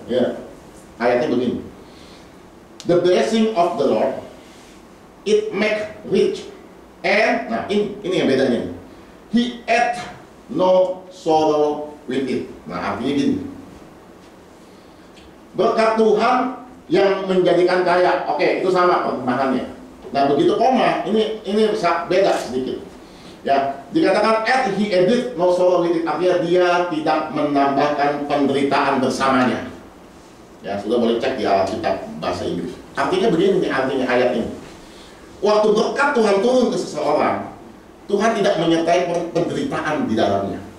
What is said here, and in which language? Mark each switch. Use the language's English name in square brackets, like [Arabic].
[Indonesian] Ya, ayatnya begini. [English] The blessing of the Lord, it make rich, and [Indonesian] nah ini yang bedanya. [English] He add no sorrow with it. [Indonesian] Nah artinya gini, berkat Tuhan yang menjadikan kaya. Oke, itu sama perkembangannya. Nah begitu koma, ini beda sedikit. Ya, dikatakan add, [English] he added no sorrow with it. [Indonesian] Artinya dia tidak menambahkan penderitaan bersamanya. Ya, sudah boleh cek di Alkitab bahasa Inggris. Artinya begini nih, artinya ayat ini. Waktu berkat Tuhan turun ke seseorang, Tuhan tidak menyertai penderitaan di dalamnya.